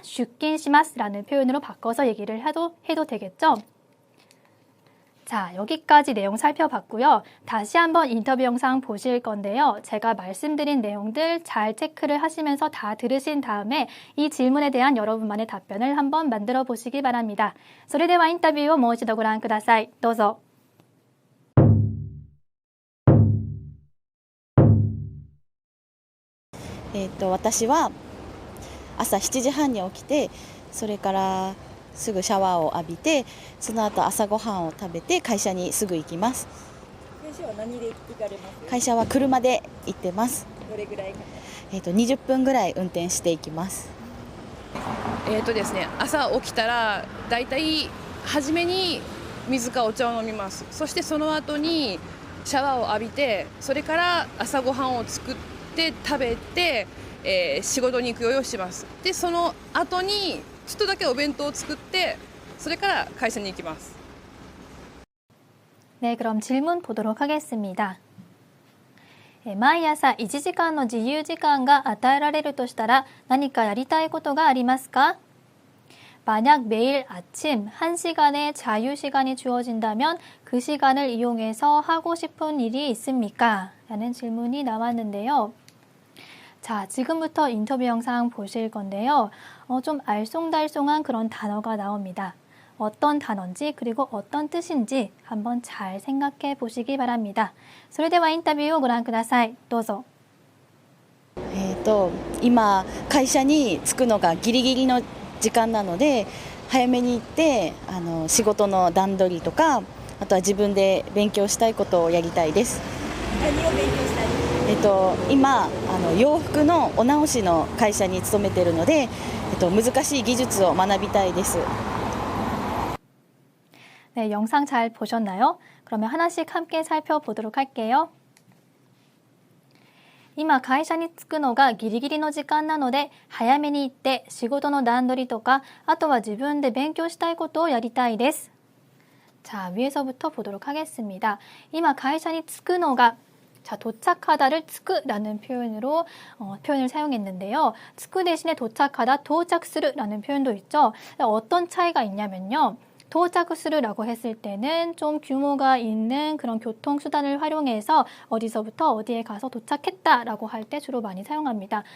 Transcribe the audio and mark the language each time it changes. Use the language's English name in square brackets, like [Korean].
[Korean] 슈킨시마스라는 표현으로 바꿔서 얘기를 해도 되겠죠? 자, 여기까지 내용 살펴봤고요. 다시 한번 인터뷰 영상 보실 건데요. 제가 말씀드린 내용들 잘 체크를 하시면서 다 들으신 다음에 이 질문에 대한 여러분만의 답변을 한번 만들어 보시기 바랍니다. [Japanese] それではインタビューをもう一度ご覧ください。どうぞ。私は朝7時半に起きて、それからすぐシャワーを浴びて、その後朝ごはんを食べて会社にすぐ行きます。会社は何で行かれます？会社は車で行ってます。どれぐらいかな 20分ぐらい運転していきます。ですね、朝起きたらだいたい初めに水かお茶を飲みます。そしてその後にシャワーを浴びて、それから朝ごはんを作って食べて、仕事に行く用意をします。でその後にちょっとだけお弁当を作って、それから会社に行きます。 [Korean] 네, 그럼 질문 보도록 하겠습니다. [Japanese] 毎朝1時間の自由時間が与えられるとしたら何かやりたいことがありますか? [Korean] 만약 매일 아침 1시간의 자유시간이 주어진다면 그 시간을 이용해서 하고 싶은 일이 있습니까? 라는 질문이 나왔는데요. 자, 지금부터 인터뷰 영상 보실 건데요. 좀 알쏭달쏭한 그런 단어가 나옵니다. 어떤 단어인지 그리고 어떤 뜻인지 한번 잘 생각해 보시기 바랍니다. [Japanese] それではインタビューをご覧ください。どうぞ。今会社に着くのがギリギリの時間なので、早めに行って仕事の段取りとか、あとは自分で勉強したいことをやりたいです。何を勉強したい？今洋服のお直しの会社に勤めているので、難しい技術を学びたいです。 [Korean] 네, 영상 잘 보셨나요? 그러면 하나씩 함께 살펴보도록 할게요. [Japanese] 今会社に着くのがギリギリの時間なので早めに行って仕事の段取りとかあとは自分で勉強したいことをやりたいです。 [Korean] 자, 위에서부터 보도록 하겠습니다. [Japanese] 今会社に着くのが [Korean] 자, 도착하다를 着く라는 표현으로 표현을 사용했는데요. 着く 대신에 도착하다, 도착する라는 표현도 있죠. 어떤 차이가 있냐면요. 도착する라고 했을 때는 좀 규모가 있는 그런 교통수단을 활용해서 어디서부터 어디에 가서 도착했다라고 할 때 주로 많이 사용합니다.